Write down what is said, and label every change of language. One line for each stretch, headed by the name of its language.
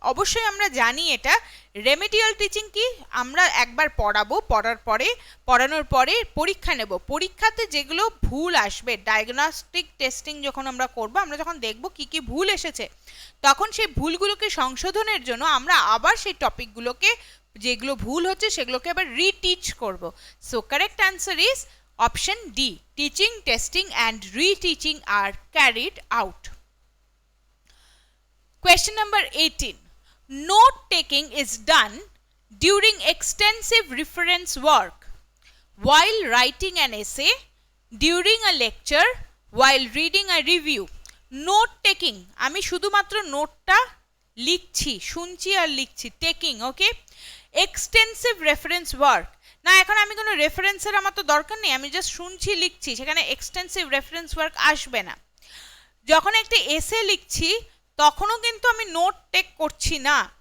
Bangla: অবশ্যই আমরা জানি এটা রেমেডিয়াল টিচিং কি? আমরা একবার পড়াবো, পড়ানোর পরে পরীক্ষা নেব, পরীক্ষাতে যেগুলো ভুল আসবে, ডায়াগনস্টিক টেস্টিং যখন আমরা করব, আমরা যখন দেখব কি কি ভুল এসেছে, তখন সেই ভুলগুলোকে সংশোধনের জন্য আমরা আবার সেই টপিকগুলোকে, যেগুলো ভুল হচ্ছে সেগুলোকে আবার রিটিচ করব।
English: So correct answer is option D, teaching, testing and reteaching are carried out. Question number 18. Note taking is done during extensive reference work, while writing an essay, during a lecture, while reading a review.
Bangla: Note taking, আমি শুধুমাত্র নোটটা লিখছি, শুনছি আর লিখছি, taking, ওকে। Extensive reference work, না এখন আমি কোনো রেফারেন্সের আমার তো দরকার নেই, আমি জাস্ট শুনছি লিখছি, সেখানে এক্সটেন্সিভ রেফারেন্স ওয়ার্ক আসবে না। যখন একটা এসে লিখছি তখনও কিন্তু আমি নোট টেক করছি না।